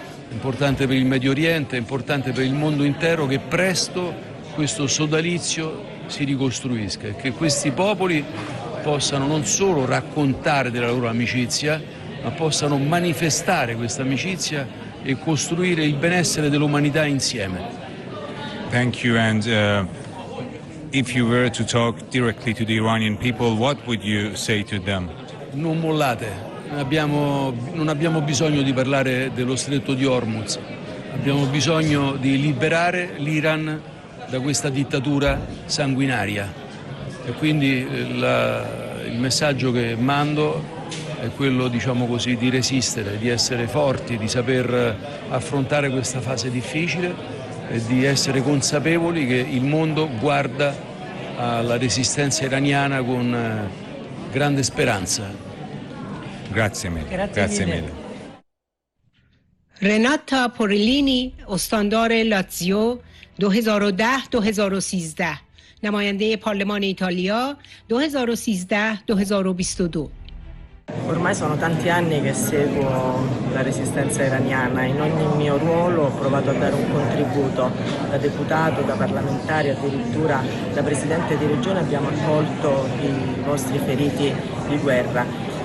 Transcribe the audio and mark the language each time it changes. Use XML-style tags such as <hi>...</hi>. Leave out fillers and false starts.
<it>è importante per il Medio Oriente, è importante per il mondo intero che presto questo sodalizio si ricostruisca e che questi popoli possano non solo raccontare della loro amicizia, ma possano manifestare questa amicizia e costruire il benessere dell'umanità insieme.</it> <en>Thank you. And if you were to talk directly to the Iranian people, what would you say to them?</en> <it>Non mollate, non abbiamo bisogno di parlare dello stretto di Hormuz, abbiamo bisogno di liberare l'Iran da questa dittatura sanguinaria e quindi il messaggio che mando è quello, diciamo così, di resistere, di essere forti, di saper affrontare questa fase difficile e di essere consapevoli che il mondo guarda alla resistenza iraniana con grande speranza. Grazie mille. Grazie mille.</it> <fa>رناتا پوریلینی استاندار لاتزیو 2010-2013 نماینده پارلمان ایتالیا 2013-2022.</fa> <it>Ormai sono tanti anni che seguo la resistenza iraniana. In ogni mio ruolo ho provato a dare un contributo. Da deputato, da parlamentare, addirittura da presidente di regione abbiamo accolto i vostri feriti di guerra.</it>